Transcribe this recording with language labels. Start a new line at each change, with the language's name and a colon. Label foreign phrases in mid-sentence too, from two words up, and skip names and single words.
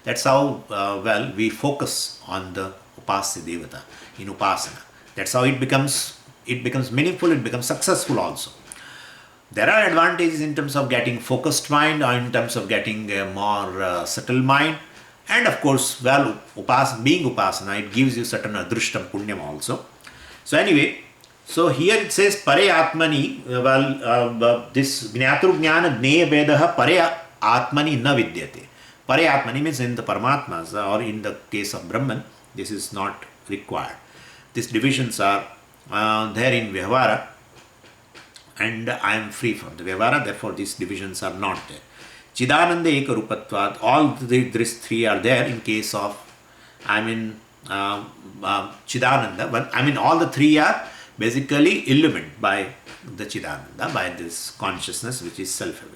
English: That's how we focus on the
Sanskrit: Upasya Devata
English: in Upasana. That's how it becomes meaningful, it becomes successful also. There are advantages in terms of getting focused mind or in terms of getting a more subtle mind. And of course, being Upasana, it gives you certain
Sanskrit: adrushtam punyam
English: also. So anyway, so here it says
Sanskrit: Pare Atmani, this Jnatru Jnana Jneya Vedaha Pare Atmani na Vidyate. Pare Atmani
English: means in the Paramatmas or in the case of Brahman, this is not required. These divisions are there in Vyavahara, and I am free from the Vyavahara, therefore these divisions are not there.
Sanskrit: Chidananda Eka Rupatvad,
English: all these three are there in case of, Chidananda, but all the three are basically illumined by the Chidananda, by this consciousness which is self-evident.